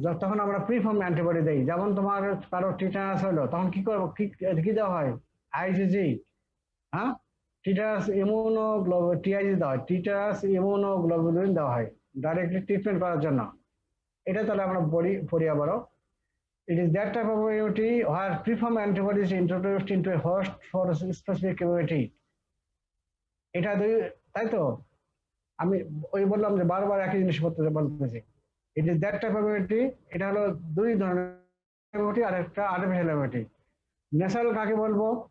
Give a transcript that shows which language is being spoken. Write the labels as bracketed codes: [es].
[bn] তখন আমরা প্রিফর্ম অ্যান্টিবডি দেই। যেমন তোমার কারো টিটানাস হলো, তখন কি করবো? কি দেওয়া হয়? আইজিজি, হ্যাঁ, টিটানাস টিআইজি দেওয়া হয়, টিটানাস ইমিউনোগ্লোবুলিন দেওয়া হয় ডাইরেক্টলি ট্রিটমেন্ট করার জন্য। এটা তাহলে আমরা পড়ি আবারও। [en] It is that type of immunity where preform antibodies introduced into a host for a specific immunity. [bn] এটা তাই তো? আমি ওই বললাম যে বারবার একই জিনিস বলতেছি। [en] It is that type of immunity. [bn] এটা হলো দুই ধরনের ইমিউনিটি, আর একটা আর্টিফিশিয়াল ইমিউনিটি। ন্যাচারাল কাকে বলবো?